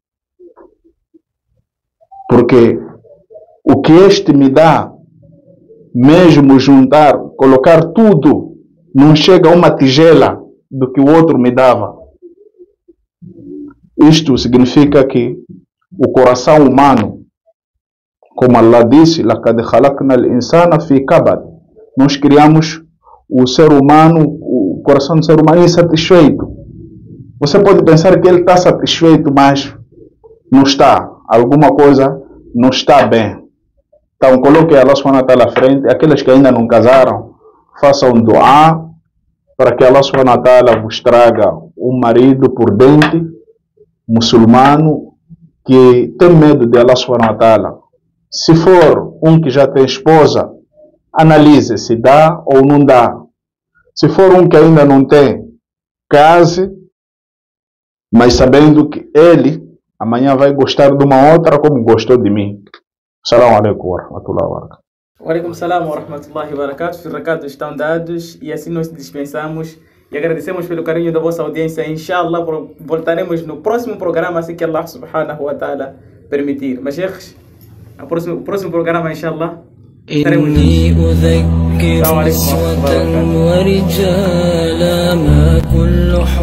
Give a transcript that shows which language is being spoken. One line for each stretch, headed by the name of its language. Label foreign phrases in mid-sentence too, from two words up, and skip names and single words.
Portuguese: Porque o que este me dá, mesmo juntar, colocar tudo, não chega a uma tigela do que o outro me dava. Isto significa que o coração humano, como Allah disse,
Arabic: لَقَدْ خَلَقْنَا الْإِنسَانَ فِي كَبَدٍ,
Portuguese: nós criamos o ser humano, o coração do ser humano insatisfeito. Você pode pensar que ele está satisfeito, mas não está. Alguma coisa não está bem. Então coloque Allah
Arabic: سبحانه وتعالى
Portuguese: à frente. Aqueles que ainda não casaram, façam dua para que Allah
Arabic: سبحانه وتعالى
Portuguese: vos traga um marido prudente, muçulmano, que tem medo de Allah
Arabic: سبحانه وتعالى.
Portuguese: Se for um que já tem esposa, analise se dá ou não dá. Se for um que ainda não tem, case, mas sabendo que ele amanhã vai gostar de uma outra como gostou de mim.
Arabic: السلام عليكم ورحمة الله وبركاته. وعليكم السلام ورحمة الله وبركاته.
Portuguese: Os recados estão dados e assim nós dispensamos e agradecemos pelo carinho da vossa audiência. Inshallah, voltaremos no próximo programa, assim que Allah
Arabic: سبحانه وتعالى
Portuguese: permitir. Mas, o próximo programa, inshallah, estaremos
Arabic: إني أذكر نسوة ورجالا ما كل